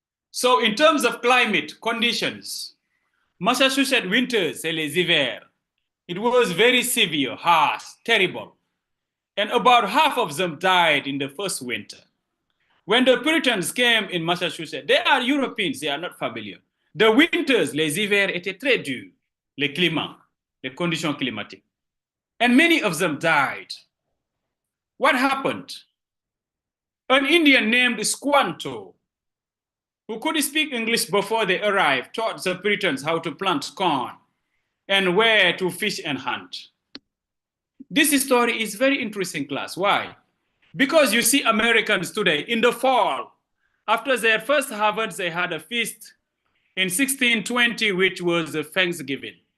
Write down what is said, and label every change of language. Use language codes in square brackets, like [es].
[en] So in terms of climate conditions, Massachusetts winters, [fr] c'est les hivers. [en] It was very severe, harsh, terrible. And about half of them died in the first winter. When the Puritans came in Massachusetts, they are Europeans, they are not familiar. The winters, [fr] les hivers étaient très durs, les climats, les conditions climatiques. [en] And many of them died. What happened? An Indian named Squanto, who could speak English before they arrived, taught the Puritans how to plant corn and where to fish and hunt. This story is very interesting, class. Why? Because you see Americans today, in the fall, after their first harvest, they had a feast in 1620, which was Thanksgiving.